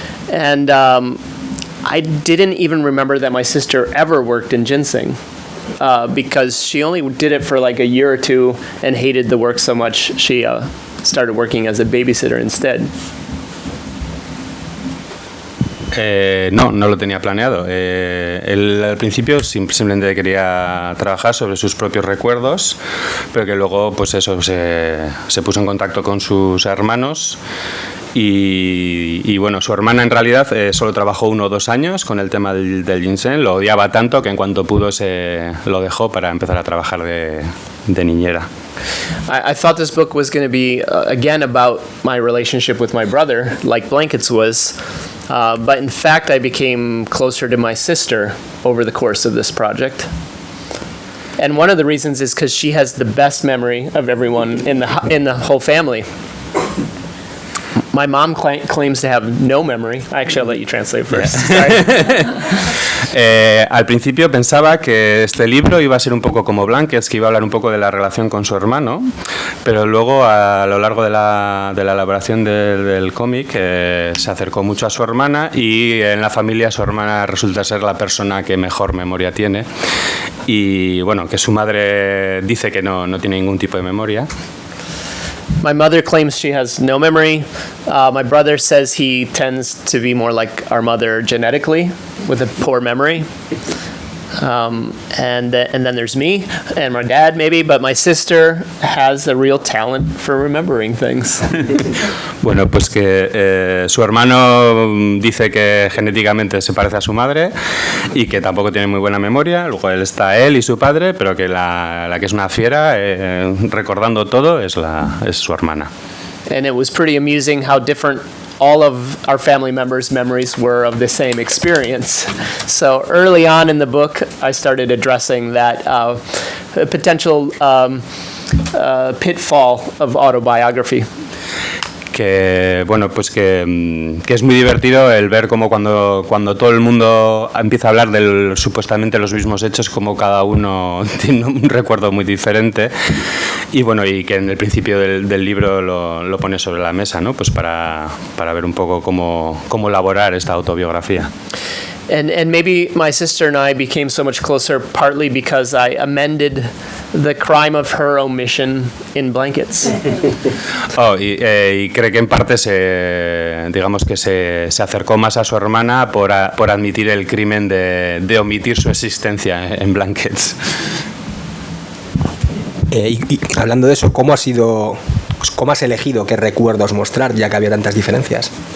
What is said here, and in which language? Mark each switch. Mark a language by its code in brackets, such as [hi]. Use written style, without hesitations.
[en] And I didn't even remember that my sister ever worked in ginseng. Because she only did it for like a year or two and hated the work so much, she started working as a babysitter instead. [es] No lo tenía planeado. Él al principio simplemente quería trabajar sobre sus propios recuerdos, pero que luego pues eso se puso en contacto con sus hermanos. Y bueno, su hermana en realidad solo trabajó 1 o 2 años con el tema del ginseng, lo odiaba tanto que en cuanto pudo lo dejó para empezar a trabajar de niñera. [en] I thought this book was going to be, again, about my relationship with my brother, like Blankets was, but in fact I became closer to my sister over the course of this project. And one of the reasons is because she has the best memory of everyone in the whole family. My mom claims to have no memory. Actually, I'll let you translate first. [es] Al principio pensaba que este libro iba a ser un poco como Blankets, que iba a hablar un poco de la relación con su hermano, pero luego a lo largo de la elaboración del cómic se acercó mucho a su hermana, y en la familia su hermana resulta ser la persona que mejor memoria tiene, y bueno, que su madre dice que no tiene ningún tipo de memoria. [en] My mother claims she has no memory. My brother says he tends to be more like our mother genetically, with a poor memory. And then there's me and my dad maybe, but my sister has a real talent for remembering things. [es] Bueno, pues que su hermano dice que genéticamente se parece a su madre y que tampoco tiene muy buena memoria. Luego está él y su padre, pero que la que es una fiera recordando todo es su hermana. [en] And it was pretty amusing how different all of our family members' memories were of the same experience. So early on in the book, I started addressing that potential pitfall of autobiography. [es] que bueno, pues que es muy divertido el ver cómo cuando todo el mundo empieza a hablar de supuestamente los mismos hechos, como cada uno tiene un recuerdo muy diferente, y bueno, y que en el principio del libro lo pone sobre la mesa, ¿no? Pues para ver un poco cómo elaborar esta autobiografía. [en] And maybe my sister and I became so much closer partly because I amended the crime of her omission in Blankets. [es] Y cree que en parte digamos que se acercó más a su hermana por admitir el crimen de omitir su existencia en Blankets. Y hablando de eso, ¿cómo has elegido qué recuerdos mostrar, ya que había tantas diferencias?